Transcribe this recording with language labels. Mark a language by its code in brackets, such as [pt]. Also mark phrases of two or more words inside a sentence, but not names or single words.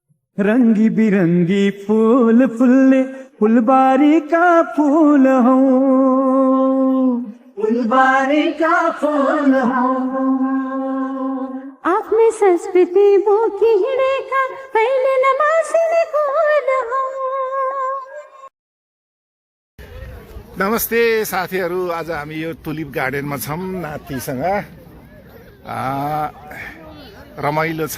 [ne] रंगी बिरंगी फूल फुल्ले फुलबारी का फूल हो, फुलबारी का फूल हो। आफ्नै संस्कृति बोकी हिँडेका कहिले नमासिने खोल हो। नमस्ते साथीहरू, आज हामी यो तुलिप गार्डनमा छौँ नातिसँग। रमाइलो छ।